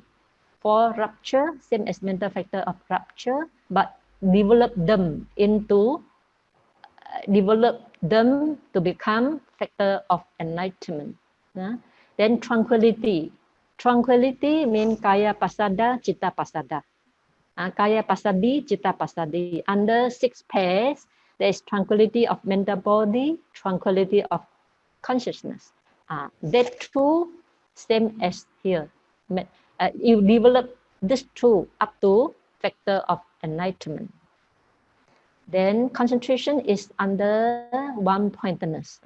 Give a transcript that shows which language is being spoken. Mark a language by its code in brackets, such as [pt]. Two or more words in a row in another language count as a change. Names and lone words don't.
[en] 4, rapture, same as mental factor of rapture, but develop them to become factor of enlightenment. Then tranquility. Tranquility means [pi] kaya pasada, citta pasada. Kaya pasadi, citta pasadi. [en] Under 6 pairs, there is tranquility of mental body, tranquility of consciousness. That too, same as here. You develop this two up to factor of enlightenment. Then concentration is under one-pointedness.